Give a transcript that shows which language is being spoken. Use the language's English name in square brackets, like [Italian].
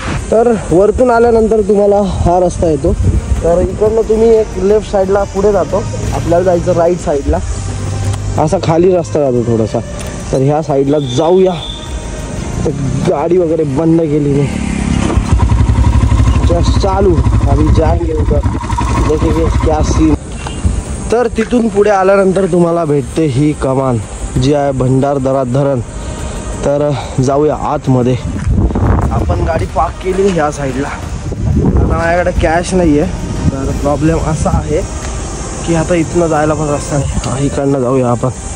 [Marathi] तर वरतून आल्यानंतर तुम्हाला हा रस्ता येतो. तर इकडनं तुम्ही एक लेफ्ट साईडला पुढे जातो. आपल्याला जायचं राईट साईडला. असा खाली रस्ता जातो थोडासा. तर ह्या साईडला जाऊया. तर गाडी वगैरे बंद केली मी, जस्ट चालू. [Hindi] अभी जाएंगे उधर, देखेंगे क्या सीन. [Marathi] तर तिथून पुढे आल्यानंतर तुम्हाला भेटते ही कमान, जी आहे भंडारदरा धरण. तर जाऊया आतमध्ये. आपण गाडी पार्क केली ह्या साईडला. आता माझ्याकडे कॅश नाही आहे. तर प्रॉब्लेम असा आहे की आता इथनं जायला पण रस्ता नाही. इकडनं जाऊया आपण.